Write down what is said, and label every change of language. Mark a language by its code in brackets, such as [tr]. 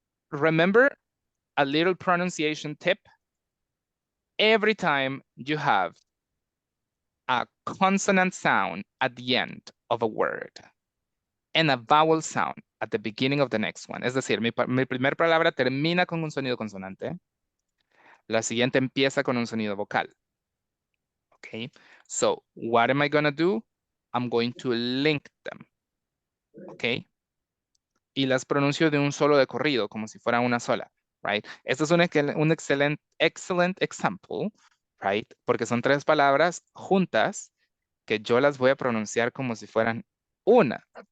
[en] Remember a little pronunciation tip? Every time you have a consonant sound at the end of a word and a vowel sound at the beginning of the next one. [es] Es decir, mi primera palabra termina con un sonido consonante. La siguiente empieza con un sonido vocal. [en] Okay, so what am I going to do? I'm going to link them. Okay. [es] Y las pronuncio de un solo de corrido, como si fuera una sola, right? Este es un [en] excellent example, [es] right? Porque son 3 palabras juntas que yo las voy a pronunciar como si fueran una.